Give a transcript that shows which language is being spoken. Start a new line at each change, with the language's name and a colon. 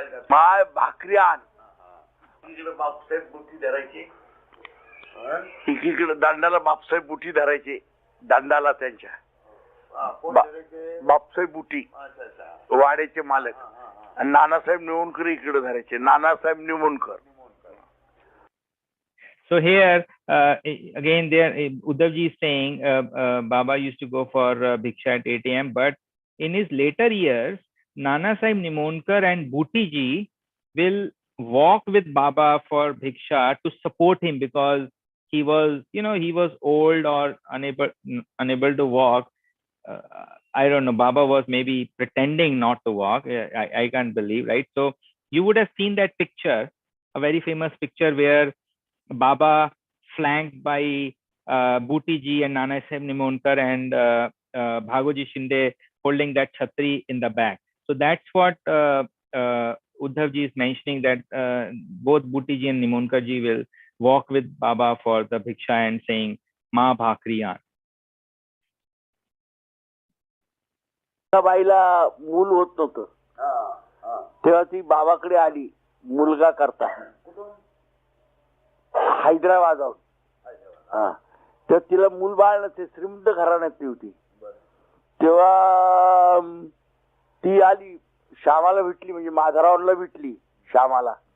Marathi: माय भाकरी आण. इकडे बापसाहेब बुटी धरायचे, एकीकडे दांडाला बापसाहेब बुटी धरायचे. दांडाला त्यांच्या बापसाहेब बुटी, वाड्याचे मालक. आणि नानासाहेब निमोणकर इकडे धरायचे. Nanasaheb Nimonkar.
English: So here again, there Udhavji is saying Baba used to go for Bhiksha at 8 a.m. But in his later years, Nana Sahib Nimonkar and Bhuti ji will walk with Baba for Bhiksha to support him, because he was, he was old or unable to walk. I don't know, Baba was maybe pretending not to walk. I can't believe, right? So you would have seen that picture, a very famous picture where Baba flanked by Bhutiji and Nanasaheb Nimonkar and Bhagoji Shinde holding that chhatri in the back. So that's what Udhavji is mentioning, that both Bhutiji and Nimonkarji will walk with Baba for the Bhiksha and saying, Ma Bhakriyan.
Marathi: बाईला मूल होत नव्हतं, तेव्हा ती बाबाकडे आली मुलगा करता हैदराबादहून. तर तिला मूल बाळ नसते, श्रीमंत घराण्यातली होती. तेव्हा ती आली, श्यामाला भेटली, म्हणजे माधवरावला भेटली श्यामाला.